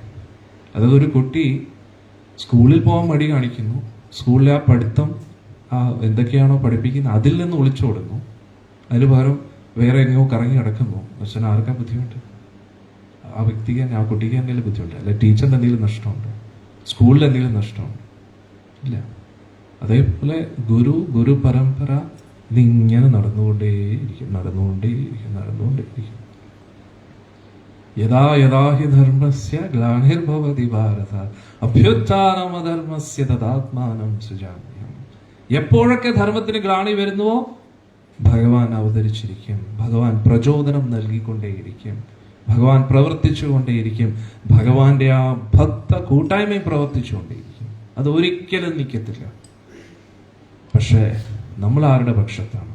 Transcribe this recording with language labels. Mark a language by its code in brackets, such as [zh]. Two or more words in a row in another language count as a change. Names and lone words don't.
[ml] അതായത് ഒരു കുട്ടി സ്കൂളിൽ പോകാൻ മടി കാണിക്കുന്നു, സ്കൂളിലെ ആ പഠിത്തം എന്തൊക്കെയാണോ പഠിപ്പിക്കുന്നത് അതിൽ നിന്ന് ഒളിച്ചോടുന്നു, അതിന് പകരം വേറെ എങ്ങനെയോ കറങ്ങി കിടക്കുന്നു. പക്ഷേ ആർക്കാ ബുദ്ധിമുട്ട്? ആ വ്യക്തിക്ക് തന്നെ, ആ കുട്ടിക്ക് എന്തെങ്കിലും ബുദ്ധിമുട്ട്, അല്ലെ ടീച്ചറിന് എന്തെങ്കിലും നഷ്ടമുണ്ട്, സ്കൂളിൽ എന്തെങ്കിലും നഷ്ടമുണ്ട്? ഇല്ല. അതേപോലെ ഗുരു പരമ്പര ഇതിങ്ങനെ നടന്നുകൊണ്ടേയിരിക്കും. [sa] യഥാ യഥാ ഹി ധർമ്മസ്യ ഗ്ലാനിർഭവതി ഭാരത അഭ്യുത്ഥാനമധർമ്മസ്യ തദാത്മാനം സൃജാമ്യഹം. [ml] എപ്പോഴൊക്കെ ധർമ്മത്തിന് ഗ്ലാനി വരുന്നുവോ ഭഗവാൻ അവതരിച്ചിരിക്കും, ഭഗവാൻ പ്രചോദനം നൽകിക്കൊണ്ടേയിരിക്കും, ഭഗവാൻ പ്രവർത്തിച്ചുകൊണ്ടേയിരിക്കും, ഭഗവാന്റെ ആ ഭക്ത കൂട്ടായ്മയും പ്രവർത്തിച്ചുകൊണ്ടേയിരിക്കും. അത് ഒരിക്കലും നിൽക്കത്തില്ല. പക്ഷേ നമ്മൾ ആരുടെ പക്ഷത്താണ്?